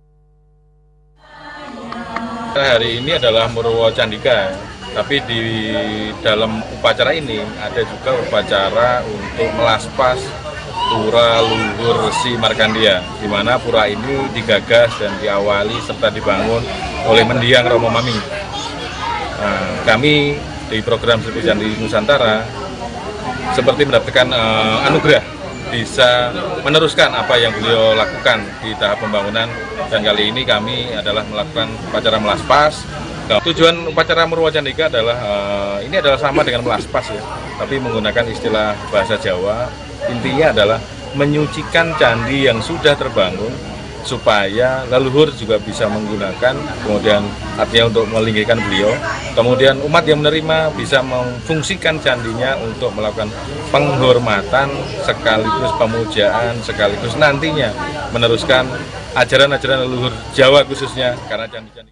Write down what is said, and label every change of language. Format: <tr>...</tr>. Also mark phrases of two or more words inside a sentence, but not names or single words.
<id>Hari ini adalah Murwa Candika, tapi di dalam upacara ini ada juga upacara untuk melaspas Pura Luhur Resi Markandea, di mana pura ini digagas dan diawali serta dibangun oleh mendiang Romo Mami. Kami di program 1000 Candi Nusantara seperti mendapatkan anugerah bisa meneruskan apa yang beliau lakukan di tahap pembangunan, dan kali ini kami adalah melakukan upacara melaspas. Tujuan upacara Murwa Candika adalah ini adalah sama dengan melaspas ya, tapi menggunakan istilah bahasa Jawa. Intinya adalah menyucikan candi yang sudah terbangun supaya leluhur juga bisa menggunakan, kemudian artinya untuk melinggikan beliau, kemudian umat yang menerima bisa memfungsikan candinya untuk melakukan penghormatan sekaligus pemujaan sekaligus nantinya meneruskan ajaran-ajaran leluhur Jawa khususnya karena candi-candi.</id>